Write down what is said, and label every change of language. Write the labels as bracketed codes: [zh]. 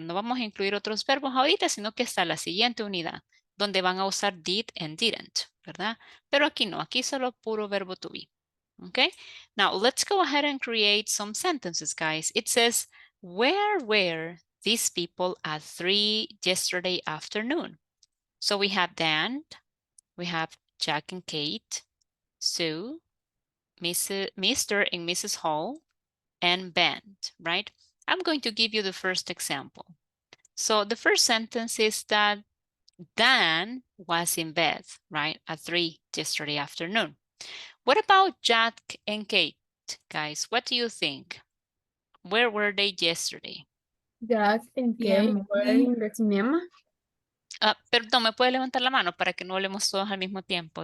[es] No vamos a incluir otros verbos ahorita, sino que está la siguiente unidad, donde van a usar did and didn't, ¿verdad? Pero aquí no, aquí solo puro verbo to be. [en] Okay, now let's go ahead and create some sentences, guys. It says, where were these people at 3 yesterday afternoon? So we have Dan, we have Jack and Kate, Sue, Mr. and Mrs. Hall, and Ben, right? I'm going to give you the first example. So the first sentence is that Dan was in bed, right, at 3 yesterday afternoon. What about Jack and Kate, guys? What do you think? Where were they yesterday? Jack and Kate were in the cinema. [es] Perdón, ¿me puede levantar la mano para que no hablemos todos al mismo tiempo?